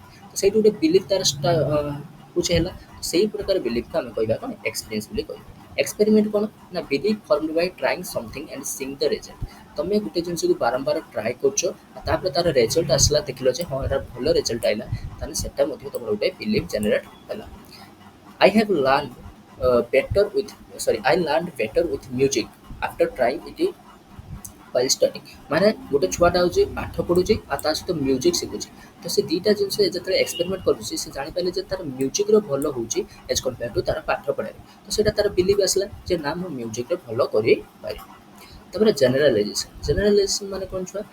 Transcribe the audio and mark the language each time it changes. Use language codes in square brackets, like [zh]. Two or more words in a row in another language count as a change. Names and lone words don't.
[or] ତ ସେଇଠୁ ଗୋଟେ ବିଲିଭ୍ ତାର ହେଉଛି ହେଲା। ସେଇ ପ୍ରକାର ବିଲିଭ୍‌କୁ ଆମେ କହିବା କ'ଣ? ଏକ୍ସପିରିଏନ୍ସ ବୋଲି କହିବା। [en] ଏକ୍ସପେରିମେଣ୍ଟ [or] କ'ଣ ନା, [en] belief formed by trying something and seeing the result. [or] ତୁମେ ଗୋଟେ ଜିନିଷକୁ ବାରମ୍ବାର ଟ୍ରାଏ କରୁଛ, ଆଉ ତାପରେ ତାର ରେଜଲ୍ଟ ଆସିଲା, ଦେଖିଲ ଯେ ହଁ ଏଇଟା ଭଲ ରେଜଲ୍ଟ ଆଇଲା, ତାହେଲେ ସେଟା ମଧ୍ୟ ତୁମର ଗୋଟେ ବିଲିଭ୍ ଜେନେରେଟ୍ ହେଲା। [en] I have learned I learned better with music after trying it while studying। [or] ମାନେ ଗୋଟେ ଛୁଆଟା ହେଉଛି ପାଠ ପଢ଼ୁଛି ଆଉ ତା ସହିତ ମ୍ୟୁଜିକ୍ ଶିଖୁଛି। ତ ସେ ଦୁଇଟା ଜିନିଷ ଯେତେବେଳେ ଏକ୍ସପେରିମେଣ୍ଟ କରୁଛି, ସେ ଜାଣିପାରିଲେ ଯେ ତାର ମ୍ୟୁଜିକ୍‌ର ଭଲ ହେଉଛି [en] as compared to [or] ତାର ପାଠ ପଢ଼ାରେ। ତ ସେଇଟା ତାର ବିଲିଭ୍ ଆସିଲା ଯେ ନା, ମୁଁ ମ୍ୟୁଜିକ୍‌ରେ ଭଲ କରିପାରିବି। ତାପରେ ଜେନେରାଲାଇଜେସନ୍। ଜେନେରାଲାଇଜେସନ୍ ମାନେ କ'ଣ ଛୁଆ?